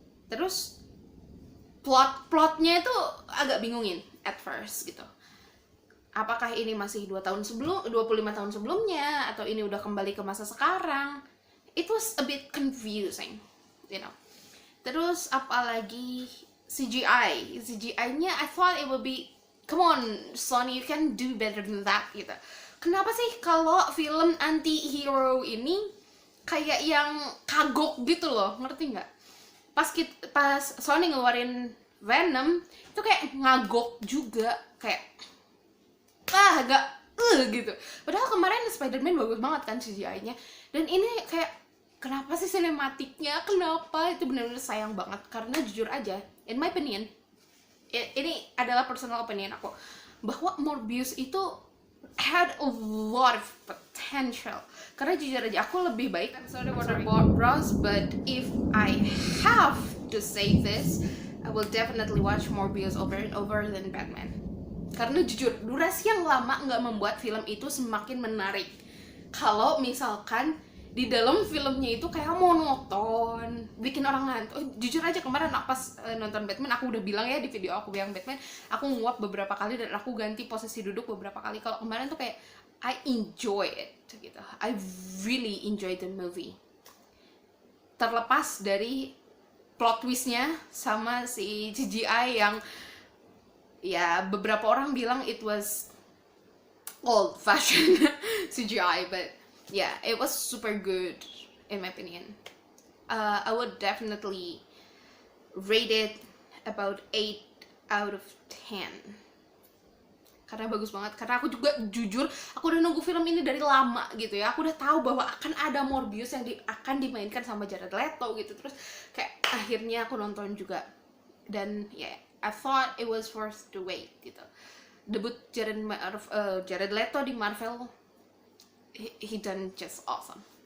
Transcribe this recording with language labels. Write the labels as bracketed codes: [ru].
[id] Terus plotnya itu agak bingungin [en] at first [id] gitu. Apakah ini masih 25 tahun sebelumnya atau ini udah kembali ke masa sekarang? [en] It was a bit confusing, you know. [id] Terus apalagi CGI-nya [en] I thought it would be, come on Sony, you can do better than that [id] gitu. Kenapa sih kalau film anti-hero ini kayak yang kagok gitu loh, ngerti nggak? Pas Sony ngeluarin Venom itu kayak ngagok juga, kayak agak gitu. Padahal kemarin Spider-Man bagus banget kan CGI-nya, dan ini kayak kenapa sih sinematiknya? Kenapa? Itu benar-benar sayang banget. Karena jujur aja, [en] in my opinion, [id] ini adalah personal opinion aku, bahwa Morbius itu [en] had a lot of potential. [id] Karena jujur aja aku lebih baik episode Warner Bros, [en] but if I have to say this, I will definitely watch Morbius over and over than Batman. [id] Karena jujur, durasi yang lama nggak membuat film itu semakin menarik. Kalau misalkan di dalam filmnya itu kayak monoton, bikin orang ngantuk. Jujur aja kemarin pas nonton Batman, aku udah bilang ya di video aku yang Batman, aku nguap beberapa kali dan aku ganti posisi duduk beberapa kali. Kalau kemarin tuh kayak [en] I enjoy it [id] gitu. [en] I really enjoy the movie. [id] Terlepas dari plot twistnya sama si CGI yang ya beberapa orang bilang [en] it was old fashioned CGI, but yeah, it was super good in my opinion. I would definitely rate it about 8 out of 10. [id] Karena bagus banget. Karena aku juga jujur, aku udah nunggu film ini dari lama gitu ya. Aku udah tahu bahwa akan ada Morbius yang akan dimainkan sama Jared Leto gitu. Terus kayak akhirnya aku nonton juga. Dan ya, [en] yeah, I thought it was worth the wait [id] gitu. Debut Jared Leto di Marvel, [en] he done just awesome.